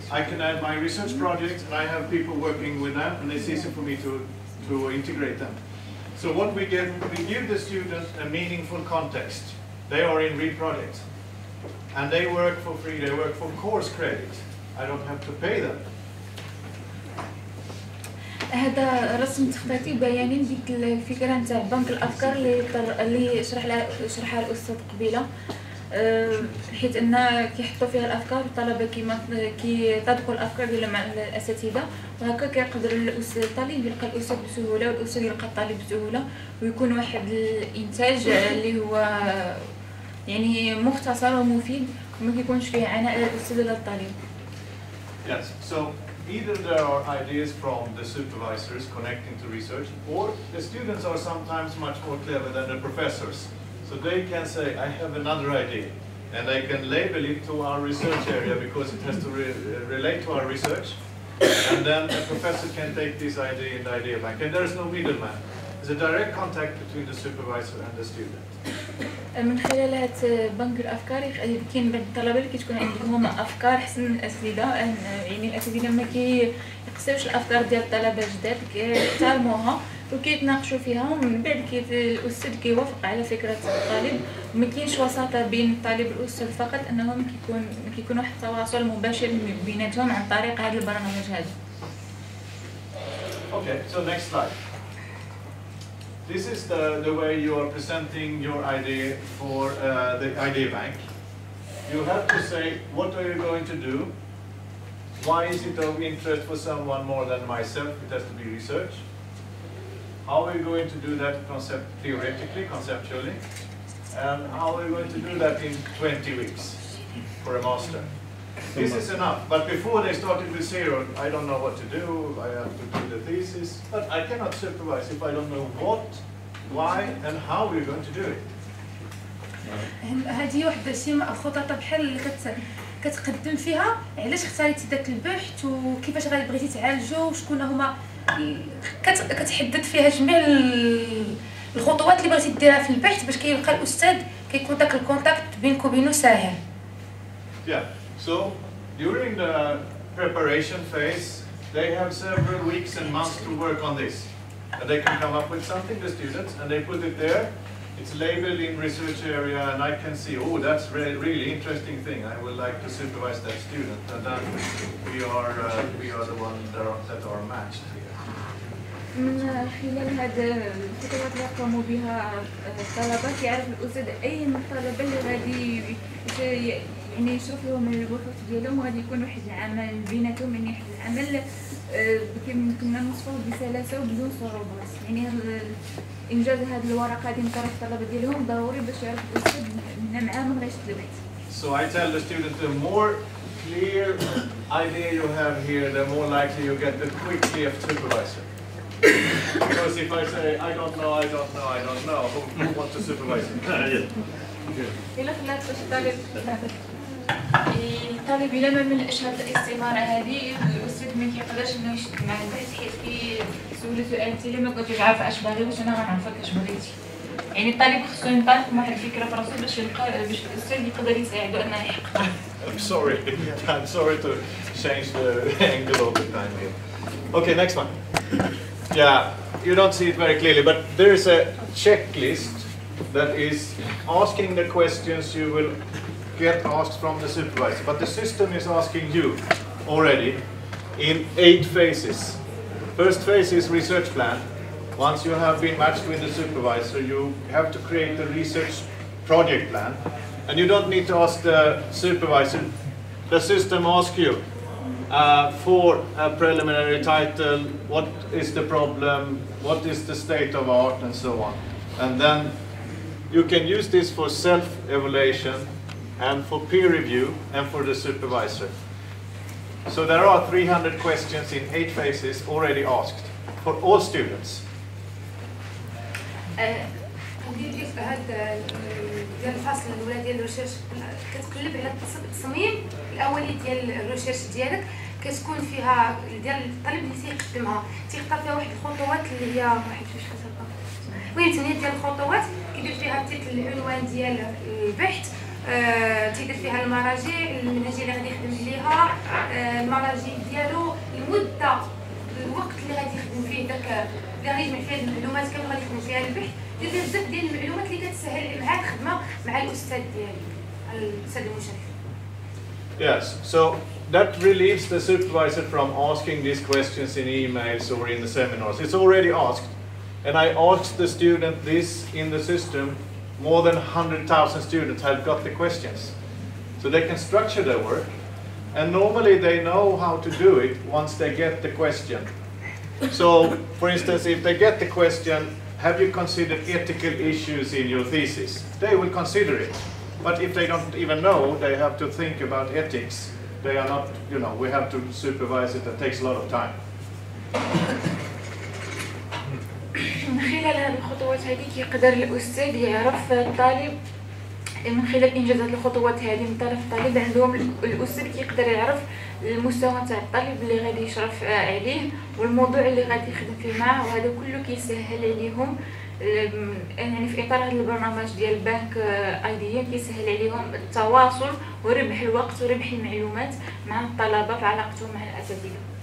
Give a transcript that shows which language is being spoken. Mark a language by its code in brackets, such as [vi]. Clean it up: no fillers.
[en] I can add my research projects and I have people working with them and it's easy for me to integrate them. So what we give the students a meaningful context. They are in real projects and they work for free, they work for course credit. I don't have to pay them. [ar] هذا رسم تخطيطي بياني ديك الفكره نتاع بنك الافكار اللي شرحها الاستاذ قبيله، حيت ان كيحطوا فيها الافكار الطلبه كيطبقوا الافكار ديالهم مع الاساتذه، وهكا كيقدر الطالب يلقى الاستاذ بسهوله والاستاذ يلقى الطالب بسهوله، ويكون واحد الانتاج اللي هو يعني مختصر ومفيد وما كيكونش فيه عناء للاستاذ ولا الطالب. [en] Yes, so either there are ideas from the supervisors connecting to research, or the students are sometimes much more clever than the professors. So they can say, I have another idea, and I can label it to our research area because it has to relate to our research, and then the professor can take this idea in the idea bank, and there is no middleman. There's a direct contact between the supervisor and the student. [ar] من خلال هاد بنك الافكار كاين بعض الطلبه اللي كتكون عندهم افكار احسن من الاساتذه، يعني الاساتذه ما كيقساوش الافكار ديال الطلبه الجداد، كيحترموها وكيتناقشوا فيها، ومن بعد الاستاذ كيوافق على فكره الطالب، وما كاينش وساطه بين الطالب والاستاذ فقط، انهم كيكون واحد التواصل مباشر بيناتهم عن طريق هذا البرنامج هذا. [en] Okay, so next slide. This is the way you are presenting your idea for the idea bank. You have to say, what are you going to do? Why is it of interest for someone more than myself? It has to be research. How are you going to do that theoretically, conceptually? And how are you going to do that in 20 weeks for a master? This is enough, but before they started with zero, I don't know what to do, I have to do the thesis, but I cannot supervise if I don't know what, why, and how we're going to do it. [ar] هذه واحدة خطط بحال اللي كتقدم فيها علاش اختاريتي داك البحث وكيفاش بغيتي تعالجو وشكون هما، كتحدد فيها جميع الخطوات اللي بغيتي ديرها في البحث باش كيلقى الاستاذ كيكون داك الكونتاكت بينك وبينه ساهل. [en] Yeah. So during the preparation phase, they have several weeks and months to work on this. And they can come up with something, the students, and they put it there. It's labeled in research area, and I can see, oh, that's really interesting thing. I would like to supervise that student. And then we are the ones that are matched here. [ar] من خلال هذا الخطوات اللي قاموا بها الطلبه كيعرف الاستاذ اي من الطلبه اللي غادي يعني يشرف لهم البحوث ديالهم، وغادي يكون واحد العمل بيناتهم، يعني واحد العمل كنا نوصفوه بسلاسه وبدون صعوبات. يعني انجاز هذه الورقه هذه من طرف الطلبه ديالهم ضروري باش يعرف الاستاذ من معاه من غير البحث. [en] So I tell the student, the more clear idea you have here, the more likely you get the quickly of supervisor. Because if I say I don't know, who wants to supervise it? [ar] إلا خلات باش الطالب إلا ما ملأش هاد الاستمارة هذه، الأستاذ ما كيقدرش إنه يشد مع البحث، حيت كيسولو سؤال أنت إلا ما كنتيش عارفة اش باغي باش أنا غنعرفك اش بغيتي. يعني الطالب خصو ينطلق بواحد الفكرة في راسو باش يلقى باش الأستاذ يقدر يساعدو أنه يحققها. [en] I'm sorry to change the angle all the time here. Okay, next one. Yeah, you don't see it very clearly, but there is a checklist that is asking the questions you will get asked from the supervisor. But the system is asking you already in 8 phases. First phase is research plan. Once you have been matched with the supervisor, you have to create a research project plan. And you don't need to ask the supervisor. The system asks you for a preliminary title, what is the problem, what is the state of art, and so on. And then you can use this for self-evaluation and for peer review and for the supervisor. So there are 300 questions in 8 phases already asked for all students. [ar] هذا ديال الفصل الاولى ديال الريسيرش كتقلب على التصميم الاولي ديال الريسيرش ديالك، كتكون فيها ديال الطالب اللي تيقدمها تيختار فيها واحد الخطوات اللي هي واحد فاش كتبقى المهم 8 ديال الخطوات، كيدير فيها التيتل العنوان ديال البحث، تيدير فيها المراجع المنهجيه اللي غادي يخدم عليها، المراجع ديالو، المده، الوقت اللي غادي يخدم فيه داك اللي غادي يجمع فيها المعلومات كامل غادي يخدم فيها البحث، دير بزاف ديال المعلومات اللي كتسهل معاه الخدمه مع الاستاذ ديالو الاستاذ المشرف. [en] Yes, so that relieves the supervisor from asking these questions in emails or in the seminars. It's already asked. And I asked the student this in the system. More than 100,000 students have got the questions. So they can structure their work. And normally they know how to do it once they get the question. So, for instance, if they get the question, have you considered ethical issues in your thesis? They will consider it. But if they don't even know, they have to think about ethics. They are not, you know, we have to supervise it. That takes a lot of time. [ar] من خلال هذه الخطوات هذه كيقدر الأستاذ يعرف الطالب من خلال إنجازات الخطوات هذه من طرف الطالب. عندهم الأستاذ كيقدر يعرف المستوى تاع الطالب اللي غادي يشرف عليه والموضوع اللي غادي يخدم فيه معاه، وهذا كله كيسهل عليهم يعني في إطار هذا البرنامج ديال بنك أيديا كيسهل عليهم التواصل وربح الوقت وربح المعلومات مع الطلبة في علاقتهم مع الأساتذة.